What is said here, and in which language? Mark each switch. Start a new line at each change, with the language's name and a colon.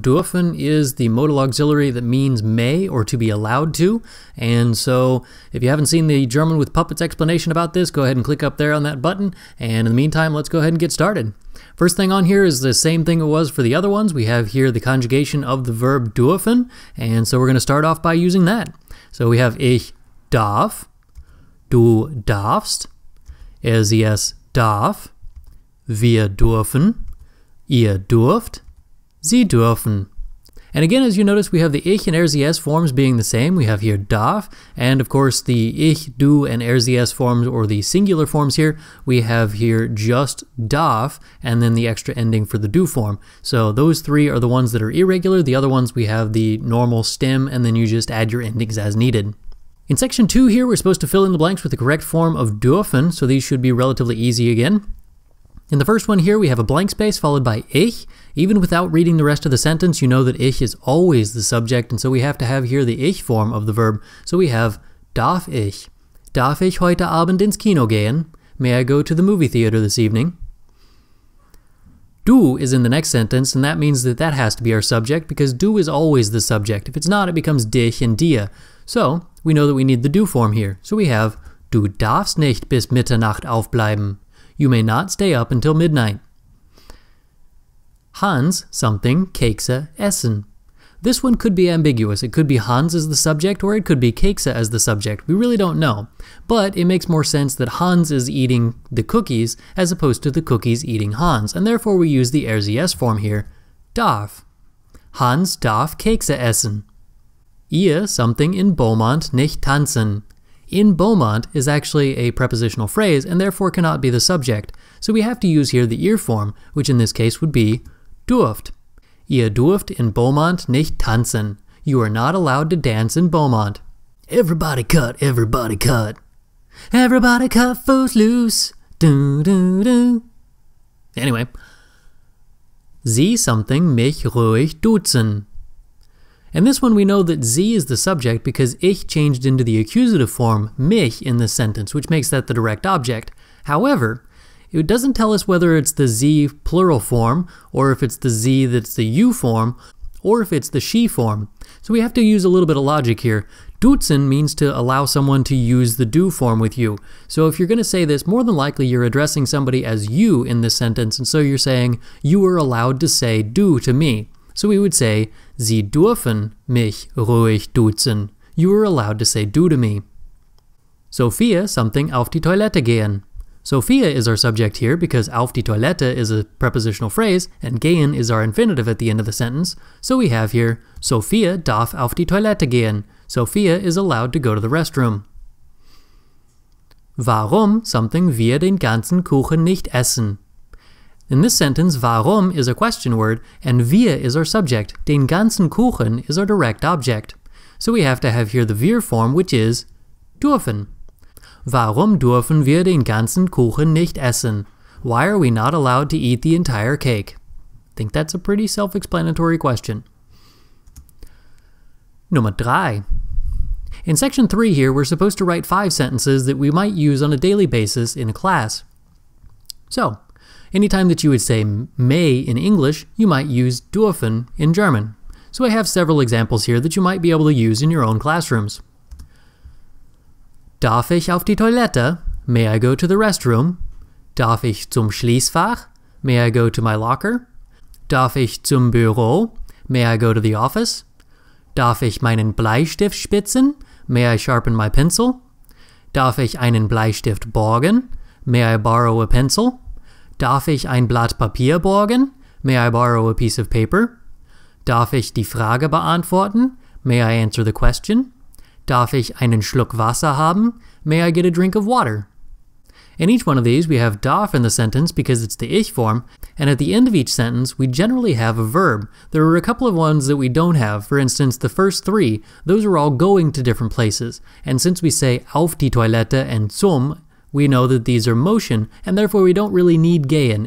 English: Dürfen is the modal auxiliary that means may or to be allowed to. And so if you haven't seen the German with Puppets explanation about this, go ahead and click up there on that button. And in the meantime, let's go ahead and get started. First thing on here is the same thing it was for the other ones. We have here the conjugation of the verb dürfen. And so we're going to start off by using that. So we have
German: ich darf, du darfst, sie es darf, wir dürfen, ihr dürft, sie dürfen.
English: And again, as you notice, we have the ich and sie es forms being the same. We have here darf, and of course the ich, du, and sie es forms, or the singular forms here, we have here just darf, and then the extra ending for the du form. So those three are the ones that are irregular. The other ones we have the normal stem, and then you just add your endings as needed. In section 2 here, we're supposed to fill in the blanks with the correct form of dürfen, so these should be relatively easy again. In the first one here, we have a blank space followed by ich. Even without reading the rest of the sentence, you know that ich is always the subject, and so we have to have here the ich form of the verb. So we have darf ich.
German: Darf ich heute Abend ins Kino gehen?
English: May I go to the movie theater this evening? Du is in the next sentence, and that means that has to be our subject, because du is always the subject. If it's not, it becomes dich and dir. So we know that we need the du form here. So we have
German: du darfst nicht bis Mitternacht aufbleiben.
English: You may not stay up until midnight. Hans something
German: Kekse essen.
English: This one could be ambiguous. It could be Hans as the subject, or it could be Kekse as the subject. We really don't know. But it makes more sense that Hans is eating the cookies as opposed to the cookies eating Hans, and therefore we use the RCS form here, darf.
German: Hans darf Kekse essen. Ihr something in Beaumont nicht tanzen.
English: In Beaumont is actually a prepositional phrase and therefore cannot be the subject, so we have to use here the ihr form, which in this case would be dürft.
German: Ihr dürft in Beaumont nicht tanzen.
English: You are not allowed to dance in Beaumont. Everybody cut, everybody cut. Everybody cut foot loose. Do, do, do. Anyway.
German: Sie something mich ruhig duzen.
English: And this one we know that sie is the subject because ich changed into the accusative form mich in this sentence, which makes that the direct object. However, it doesn't tell us whether it's the sie plural form, or if it's the sie that's the you form, or if it's the she form. So we have to use a little bit of logic here. Duzen means to allow someone to use the du form with you. So if you're going to say this, more than likely you're addressing somebody as you in this sentence, and so you're saying, you are allowed to say du to me. So we would say,
German: Sie dürfen mich ruhig duzen.
English: You are allowed to say du to me. Sophia something
German: auf die Toilette gehen.
English: Sophia is our subject here because auf die Toilette is a prepositional phrase and gehen is our infinitive at the end of the sentence. So we have here,
German: Sophia darf auf die Toilette gehen.
English: Sophia is allowed to go to the restroom.
German: Warum something wir den ganzen Kuchen nicht essen?
English: In this sentence, warum is a question word, and wir is our subject.
German: Den ganzen Kuchen
English: is our direct object. So we have to have here the wir form, which is dürfen.
German: Warum dürfen wir den ganzen Kuchen nicht essen?
English: Why are we not allowed to eat the entire cake? I think that's a pretty self-explanatory question. Nummer 3. In section 3 here, we're supposed to write 5 sentences that we might use on a daily basis in a class. So, anytime that you would say may in English, you might use dürfen in German. So I have several examples here that you might be able to use in your own classrooms.
German: Darf ich auf die Toilette?
English: May I go to the restroom?
German: Darf ich zum Schließfach?
English: May I go to my locker?
German: Darf ich zum Büro?
English: May I go to the office?
German: Darf ich meinen Bleistift spitzen?
English: May I sharpen my pencil?
German: Darf ich einen Bleistift borgen?
English: May I borrow a pencil?
German: Darf ich ein Blatt Papier borgen?
English: May I borrow a piece of paper?
German: Darf ich die Frage beantworten?
English: May I answer the question?
German: Darf ich einen Schluck Wasser haben?
English: May I get a drink of water? In each one of these, we have darf in the sentence because it's the ich form, and at the end of each sentence, we generally have a verb. There are a couple of ones that we don't have. For instance, the first 3, those are all going to different places. And since we say auf die Toilette and zum, we know that these are motion, and therefore we don't really need gehen.